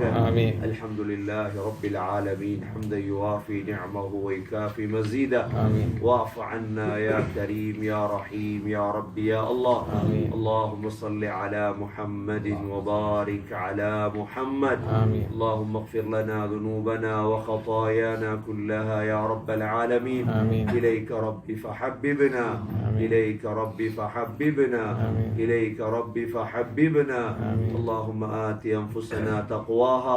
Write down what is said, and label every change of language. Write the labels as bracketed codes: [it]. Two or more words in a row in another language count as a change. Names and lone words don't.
[ar] ஆமீன். الحمد لله رب العالمين حمدا يوافي نعمه ويكافئ مزيده. ஆமீன். واعف عنا يا كريم يا رحيم يا ربي يا الله. ஆமீன். اللهم صل على محمد وبارك على محمد. ஆமீன். اللهم اغفر لنا ذنوبنا وخطايانا كلها يا رب العالمين. آمين. إليك ربي فحببنا. آمين. إليك ربي فحببنا. آمين. إليك ربي فحببنا. آمين. اللهم آت أنفسنا تقواها